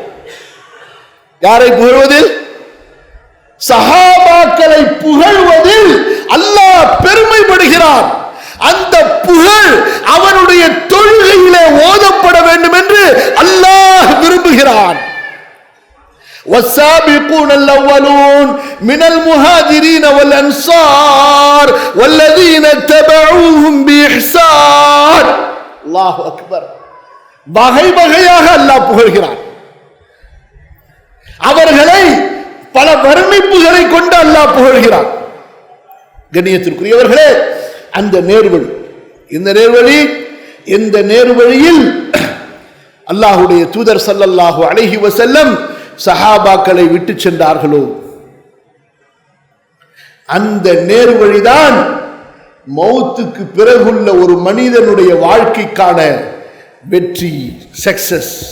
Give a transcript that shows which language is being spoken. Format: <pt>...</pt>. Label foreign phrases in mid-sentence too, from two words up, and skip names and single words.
<ta>யாரை புகழ்வதில்? சஹாபாக்களை புகழ்வதில் அல்லாஹ் பெருமைப்படுகிறான். அந்த புகழ் அவனுடைய தொழுகையிலே ஓதப்பட வேண்டும் என்று அல்லாஹ் விரும்புகிறான்.</ta> <ar>والسابقون الأولون من المهاجرين والأنصار والذين اتبعوهم بإحسان. الله أكبر.</ar> <ta>வகை வகையாக அல்லாஹ் புகழ்கிறான். அவர்களை பல வர்ணிப்புகளை கொண்டு அல்லாஹ் புகழ்கிறான். கண்ணியத்திற்குரியவர்களே, அந்த நேர்வழி, இந்த நேர்வழியில் அல்லாஹ்வுடைய தூதர்</ta> <ar>صلى الله عليه وسلم</ar> <ta>சஹாபாக்களை விட்டு சென்றார்களோ, அந்த நேர்வழிதான் மௌத்துக்கு பிறகுள்ள ஒரு மனிதனுடைய வாழ்க்கைக்கான வெற்றி, சக்சஸ்.</ta>